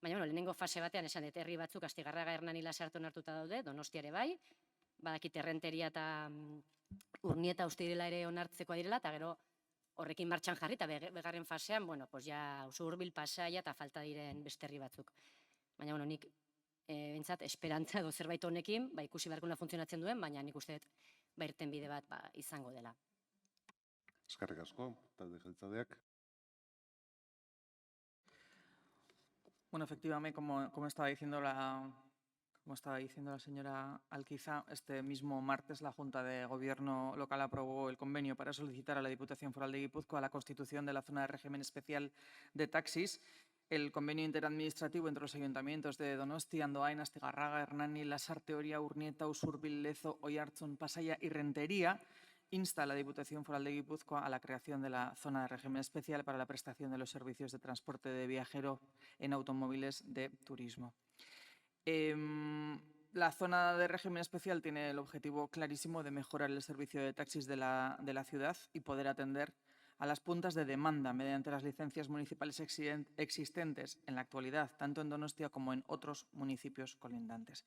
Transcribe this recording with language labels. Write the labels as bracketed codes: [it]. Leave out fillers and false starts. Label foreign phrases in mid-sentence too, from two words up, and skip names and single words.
[eu] Baina, lehenengo fase batean esan dut herri batzuk Astigarraga Hernani Lasarte onartuta daude, Donostia ere bai, badakit Errenteria eta Urnieta uste direla ere onartzekoa direla, eta gero horrekin martxan jarri, eta begarren fasean, ja Usurbil, Pasaia eta falta diren beste herri batzuk. Baina, nik bentsat esperantza edo zerbait honekin, ikusi beharko funtzionatzen duen, baina nik uste dut irten bide bat izango dela. Eskerrik asko, talde jeltzaleak. [es] Bueno, efectivamente, como estaba diciendo la señora Alquiza, este mismo martes la Junta de Gobierno local aprobó el convenio para solicitar a la Diputación Foral de Guipúzcoa la constitución de la zona de régimen especial de taxis. El convenio interadministrativo entre los ayuntamientos de Donostia, Andoain, Astigarraga, Hernani, Lasarte, Oria, Urnieta, Usurbil, Lezo, Oiartzun, Pasaia y Rentería insta a la Diputación Foral de Guipúzcoa a la creación de la zona de régimen especial para la prestación de los servicios de transporte de viajero en automóviles de turismo. La zona de régimen especial tiene el objetivo clarísimo de mejorar el servicio de taxis de la ciudad y poder atender a las puntas de demanda mediante las licencias municipales existentes en la actualidad, tanto en Donostia como en otros municipios colindantes.